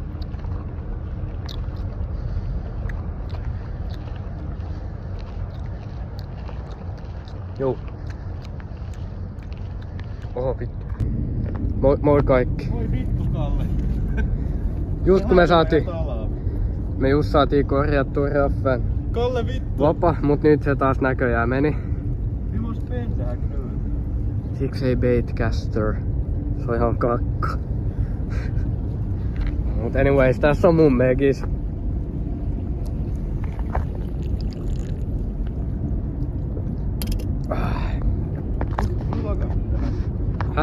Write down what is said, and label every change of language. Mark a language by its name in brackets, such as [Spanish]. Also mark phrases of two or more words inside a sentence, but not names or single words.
[Finnish] Juu. Oho vittu. Moi kaikki. Oi vittu Kalle. Just kun me just saatiin korjattua Raffen Kalle vittu. vapa, mut nyt se taas näköjään meni. [Swedish] Vi måste vända här nu. [Finnish] Siksi ei baitcaster. Se on ihan kakka. Mut anyways, tässä on mun megis. Häh?